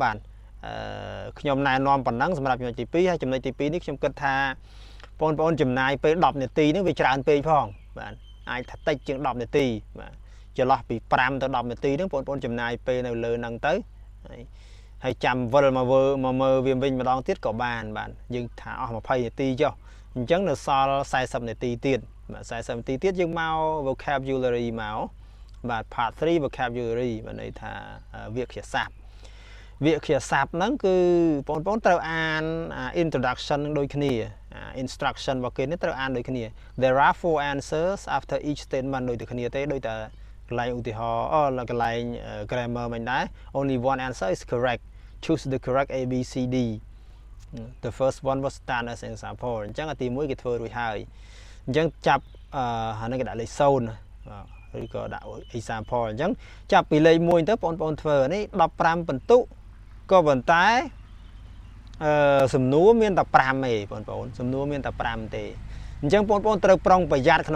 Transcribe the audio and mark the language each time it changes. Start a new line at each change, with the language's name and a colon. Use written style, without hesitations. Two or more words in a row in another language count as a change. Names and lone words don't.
Khmer: បាទខ្ញុំណែនាំប៉ុណ្ណឹងសម្រាប់ចំណុចទី2ហើយចំណុចទី2នេះខ្ញុំគិតថាបងប្អូនចំណាយពេល10នាទីនេះវាច្រើនពេកផងបាទអាចថាតិចជាង10នាទីបាទចន្លោះពី5ទៅ10នាទីហ្នឹងបងប្អូនចំណាយពេលនៅលើហ្នឹងទៅហើយចាំវិលមកមើលវាវិញម្ដងទៀតក៏បានបាទយើងថាអស់20នាទីចុះអញ្ចឹងនៅសល់40នាទី ទៀតបាទ40នាទីទៀតយើងមក vocabulary មកបាទ
English: part 3 vocabulary
Khmer: បានន័យថាវាក្យសព្ទហ្នឹងគឺបងប្អូនត្រូវអាន introduction ដូចគ្នា instruction របស់គេនេះត្រូវអានដូចគ្នា
English: there are 4 answers after each statement
Khmer: ដូចតែគ្នាទេដូចតែកន្លែងឧទាហរណ៍កន្លែង grammar មិន ដែរ
English: only one answer is correct choose the correct A B C D the first one was done as an example
Khmer: អញ្ចឹងទី1គេធ្វើរួចហើយអញ្ចឹងចាប់អានេះគេដាក់លេខ0ឬក៏ដាក់ example អញ្ចឹងចាប់ពីលេខ 1ទៅបងប្អូនធ្វើនេះ15បន្ទុកក៏ប៉ុន្តែសំណួរមានតែ5ទេបងប្អូនសំណួរមានតែ5ទេអញ្ចឹងបងប្អូនត្រូវប្រុងប្រយ័ត្នក្នុង